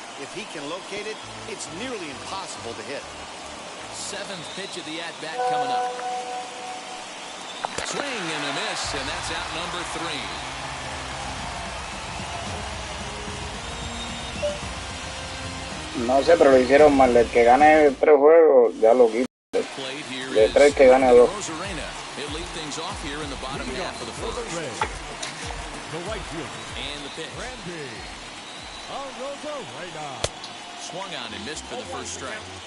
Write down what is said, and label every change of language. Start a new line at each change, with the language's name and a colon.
English: If he can locate it, it's nearly impossible to hit. Seventh pitch of the at-bat coming up. Swing and a miss, and that's out number 3.
Spanish: No sé, pero lo hicieron mal. El que gane 3 juegos, ya lo quito. De 3 que gane 2.
English: He'll lead things off here in the bottom half of the first. The right fielder. And the pitch. Randy Arozarena. Swung on and missed for the first strike.